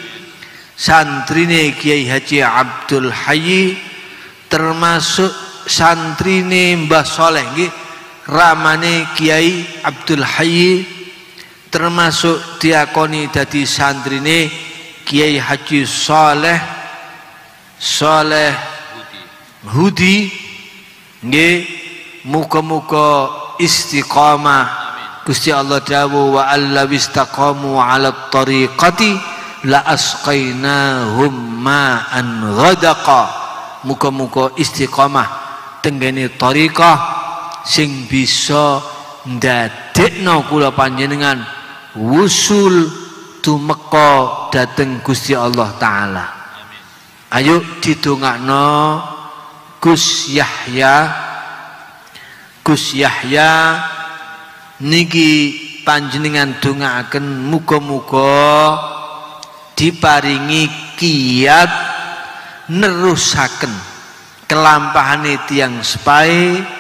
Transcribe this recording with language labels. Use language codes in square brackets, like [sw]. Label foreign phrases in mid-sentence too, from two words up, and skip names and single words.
[jv] santrine Kiai Haji Abdul Hayy, termasuk santrine Mbah Soleh nggih ramane Kiai Abdul Hayy, termasuk diakoni dadi santrine Kiai Haji Saleh Hudi nggih. Muga-muga istiqamah. Gusti Allah dawuh [ar] wa alla wistaqamu 'ala tariqati la asqainahum ma'an ghadaqa. [jv] Muga-muga istiqamah tenggene thariqah sing bisa ndadekno kula panjenengan wusul tumeka dhateng Gusti Allah taala. Ayo didongakno Gus Yahya niki panjenengan dongaaken muga-muga diparingi kiat nerusaken kelampahane tiyang sepahe,